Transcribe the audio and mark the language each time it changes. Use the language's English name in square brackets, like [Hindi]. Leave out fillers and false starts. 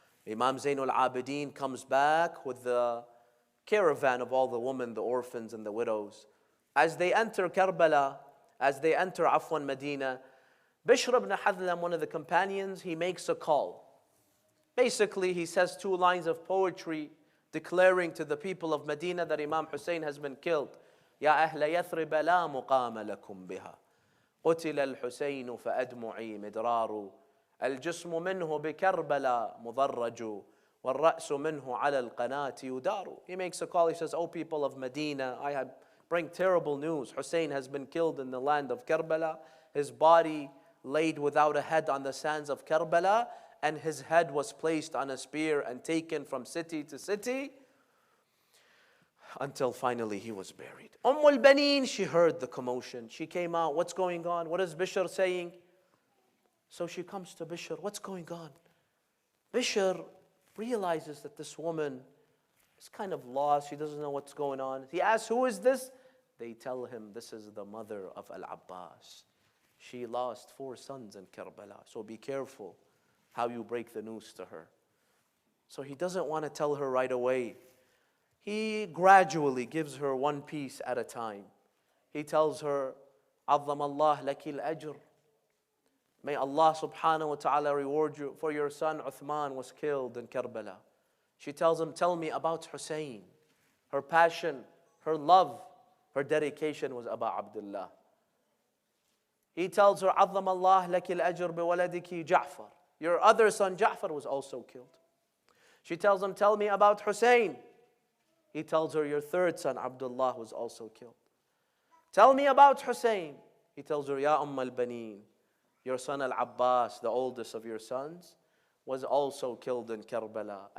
[English] Imam Zainul Abidin comes back with the caravan of all the women, the orphans and the widows. As they enter Karbala, as they enter Medina, Bishr ibn Hadlam, one of the companions, he makes a call. Basically, he says two lines of poetry declaring to the people of Medina that Imam Hussein has been killed. [Arabic] يا أهل يثرب لا مقام لكم بها قتل الحسين فأدمعي مدرار الجسم منه بكربلاء مضرج والرأس منه على القناة يدار. [English] He makes a call, he says, "O people of Medina, I bring terrible news. Hussein has been killed in the land of Karbala. His body laid without a head on the sands of Karbala, and his head was placed on a spear and taken from city to city until finally he was buried." AlBaneen, she heard the commotion. She came out. What's going on? What is Bishr saying? So she comes to Bishr. What's going on? Bishr realizes that this woman is kind of lost. She doesn't know what's going on. He asks, "Who is this?" They tell him, "This is the mother of Al-Abbas. She lost 4 sons in Karbala. So be careful how you break the news to her." So he doesn't want to tell her right away. He gradually gives her one piece at a time. He tells her, [Arabic] "عظم الله لك الأجر. [English] May Allah subhanahu wa ta'ala reward you for your son Uthman was killed in Karbala." She tells him, "Tell me about Hussein." Her passion, her love, her dedication was about Abdullah. He tells her, [Arabic] عظم الله لك الأجر بولدك جعفر. [English] Your other son Ja'far was also killed. She tells him, "Tell me about Hussein." He tells her, "Your third son Abdullah was also killed." "Tell me about Hussein." He tells her, "Ya AlBaneen, your son Al-Abbas, the oldest of your sons, was also killed in Karbala.